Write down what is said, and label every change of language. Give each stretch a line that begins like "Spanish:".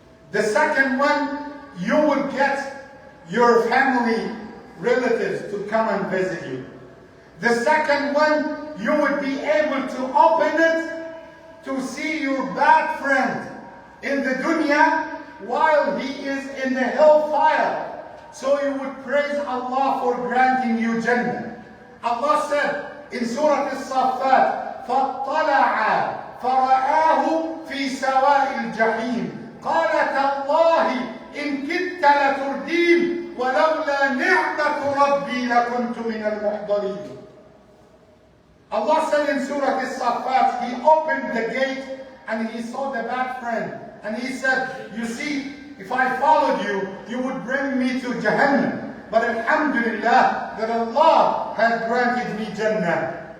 English: The second one, you will get your family relatives to come and visit you. The second one, you would be able to open it to see your bad friend in the dunya while he is in the hellfire. So you would praise Allah for granting you Jannah. Allah said in Surah As-Saffat,
Arabic: فَاطَّلَعَ فَرَآهُ فِي سَوَاءِ الْجَحِيمِ قَالَ تَاللَّهِ إِنْ كِدْتَ لَتُرْدِينِ وَلَوْلَا نِعْمَةُ رَبِّي لَكُنْتُ مِنَ الْمُحْضَرِينَ.
English: Allah said in Surah As-Saffat, He opened the gate and He saw the bad friend. And He said, you see, if I followed you, you would bring me to Jahannam. But alhamdulillah, that Allah has granted me Jannah.